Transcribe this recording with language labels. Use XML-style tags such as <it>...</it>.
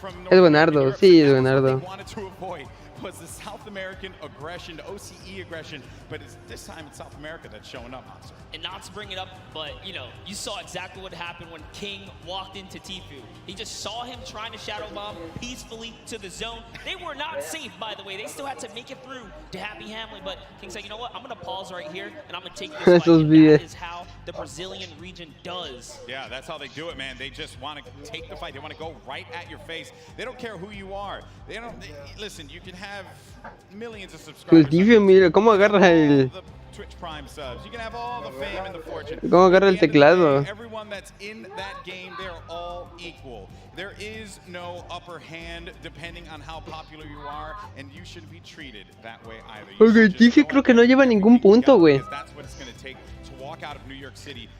<es>Es buenardo, sí, es buenardo.</es> <en>Was the South American aggression, the OCE aggression, but this time it's South America that's showing up, Monster. And not to bring it up, but you know, you saw exactly what happened when King walked into Tfue. He just saw him trying to shadow bomb peacefully to the zone. They were not safe, by the way. They still had to make it through to Happy Hamlin, but King said, you know what, I'm going to pause right here, and I'm going to take this fight. And that is how the Brazilian region does. Yeah, that's how they do it, man. They just want to take the fight. They want to go right at your face. They don't care who you are. Listen, you can have millions of subscribers.</en> <es>Mira, ¿cómo agarra el...</es> <en>Twitch Prime subs. You can have all the fame and the fortune.</en> <es>¿Cómo agarra el teclado?</es> <en>Everyone that's in that game, they're all equal. There is no upper hand depending on how popular you are, and you shouldn't be treated that way either.</en> <es>Ok, Tfue creo que no lleva ningún punto, güey.</es> <en>That's what it's going to take to walk out of New York City.</en>